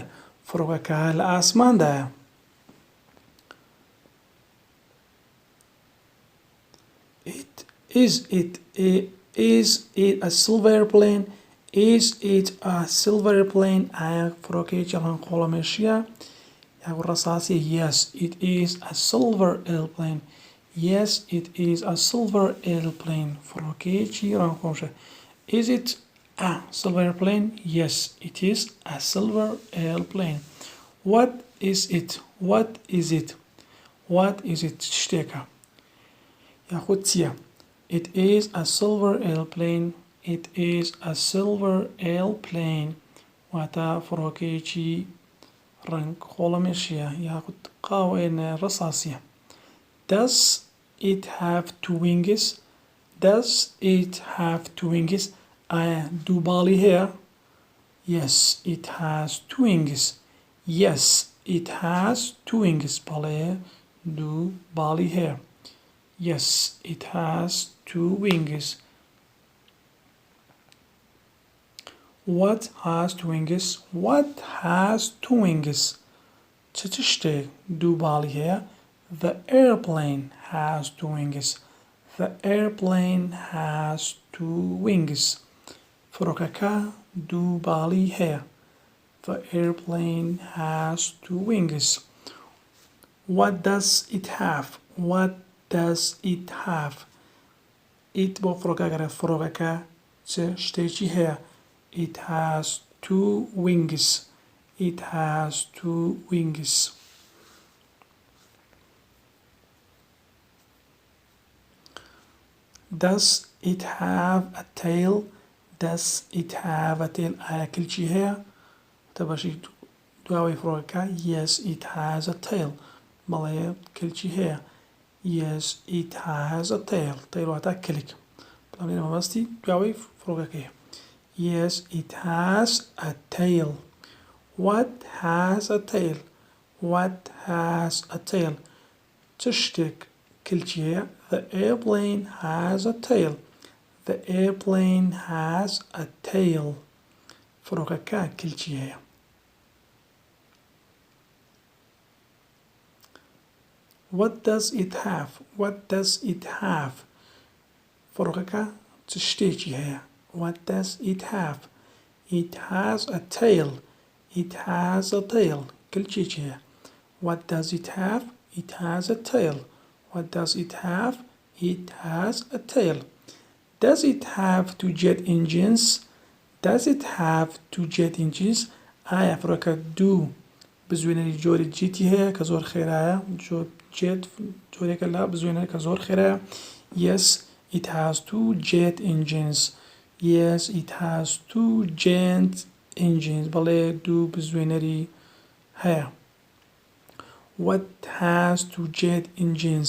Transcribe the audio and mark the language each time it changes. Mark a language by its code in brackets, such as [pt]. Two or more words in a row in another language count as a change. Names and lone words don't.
[ckb] فڕۆکەکە لە ئاسماندایە. [en] Is it a silver airplane? Is it a silver airplane? [ckb] ئایا فڕۆکەیەکی ڕەنقۆڵەمێشیە یاکو ڕەساسی؟ [en] Yes, it is a silver airplane. Yes, it is a silver airplane. [ckb] فڕۆکەیەکی ڕەنقۆڵەمێشە. [en] Is it a silver airplane? Yes, it is a silver airplane. What is it? What is it? What is it? [ckb] شتێکە یاخود چییە؟ [en] It is a silver airplane. It is a silver airplane. [ckb] واتە فڕۆکەیەکی ڕەنگخۆڵەمێشیە یاخود قاوەیە ڕەساسیە. [en] Does it have two wings? Does it have two wings? [ckb] ئایا دوو باڵی هەیە؟ [en] Yes, it has two wings. Yes, it has two wings. [ckb] بەڵێ دوو باڵی هەیە. [en] Yes, it has two wings. What has two wings? What has two wings? [ckb] چه شتێک دوو باڵی هەیە؟ [en] The airplane has two wings. The airplane has two wings. [ckb] فڕۆکەکە دوو باڵی هەیە. [en] The airplane has two wings. What does it have? What does it have? [ckb] It بۆ فڕۆکەکە چه شتێکی هەیە؟ [en] It has two wings. It has two wings. Does it have a tail? Does it have a tail? [ckb] ئایا کلچی هەیە؟ تەبەشی دواوەی فڕۆکەکە. [en] Yes, it has a tail. [ckb] بەڵێ کلچی هەیە. [en] Yes, it has a tail. [ckb] tail واتە کلک. بەڵام لێرە مەبەستی دواوەی فڕۆکەکەیە. [en] Yes, it has a tail. What has a tail? What has a tail? [ckb] چ شتێک کلچی هەیە؟ [en] The airplane has a tail. The airplane has a tail. [ckb] فڕۆکەکە کلچی هەیە. [en] What does it have? What does it have? [ckb] فڕۆکەکە چ شتێکی هەیە؟ [en] What does it have? It has a tail. It has a tail. [ckb] کلچێکی هەیە. [en] What does it have? It has a tail. What does it have? It has a tail. Does it have two jet engines? Does it have two jet engines? [ckb] ئایا فڕۆکە دوو بزوێنەری جۆری جیتی هەیە کە زۆر خێرایە جێت جۆرێکە لە بزوێنەر کە زۆر خێرایە [en] Yes it has two jet engines Yes it has two jet engines [ckb] بەڵێ دوو بزوێنەری هەیە [en] What has two jet engines?